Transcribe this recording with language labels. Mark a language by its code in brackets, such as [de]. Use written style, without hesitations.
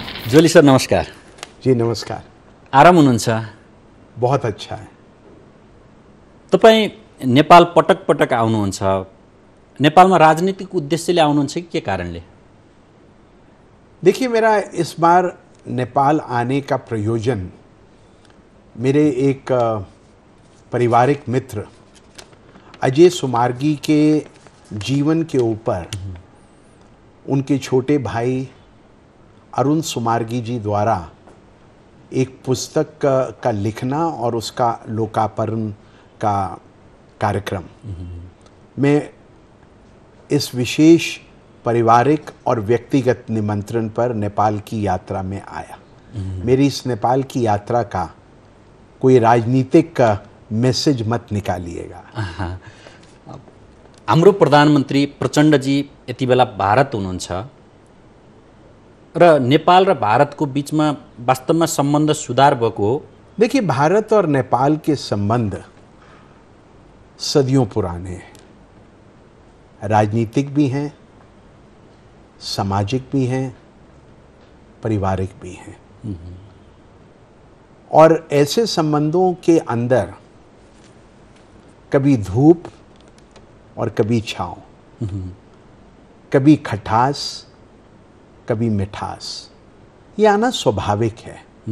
[ne] जोली sir नमस्कार। [hi] जी नमस्कार। [ne] आराम हुनुहुन्छ? [hi] बहुत अच्छा है। [ne] तपाईँ नेपाल पटक पटक आउनुहुन्छ। नेपालमा राजनीतिक उद्देश्यले आउनुहुन्छ कि के कारणले? [hi] देखिए, मेरा इस बार नेपाल आने का प्रयोजन मेरे एक पारिवारिक मित्र अजय सुमार्गी के जीवन के ऊपर उनके छोटे भाई अरुण सुमार्गी जी द्वारा एक पुस्तक का लिखना और उसका लोकार्पण का कार्यक्रम। मैं इस विशेष पारिवारिक और व्यक्तिगत निमंत्रण पर नेपाल की यात्रा में आया। मेरी इस नेपाल की यात्रा का कोई राजनीतिक मैसेज मत निकालिएगा। [ne] हाम्रो प्रधानमन्त्री प्रचण्डजी यति बेला भारत हुनुहुन्छ र नेपाल र भारतको बीचमा वास्तवमा सम्बन्ध सुधार भएको हो। [hi] देखिए, भारत और नेपाल के संबंध सदियों पुराने हैं। राजनीतिक भी हैं, सामाजिक भी हैं, पारिवारिक भी हैं। और ऐसे संबंधों के अंदर कभी धूप और कभी छाँव, कभी खटास, कभी मिठास, ये आना स्वाभाविक है।